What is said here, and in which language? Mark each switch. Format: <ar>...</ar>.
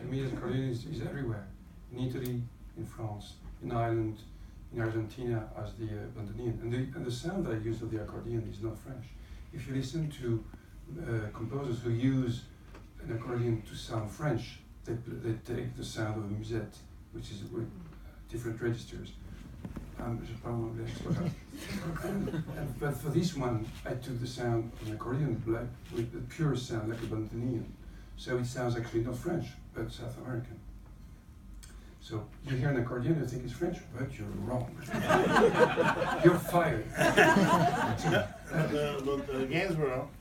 <en>To me, accordion is everywhere. In Italy, in France, in Ireland, in Argentina as the bandoneon. And the sound I use of the accordion is not French. If you listen to composers who use an accordion to sound French, they take the sound of a musette, which is with different registers.</en> <fr>Je parle anglais, c'est pas grave.</fr> <en>But for this one, I took the sound of an accordion with the pure sound like a bandoneon. So it sounds actually not French, but South American. So you hear an accordion, you think it's French, but you're wrong. You're fired. The Gainsborough.</en>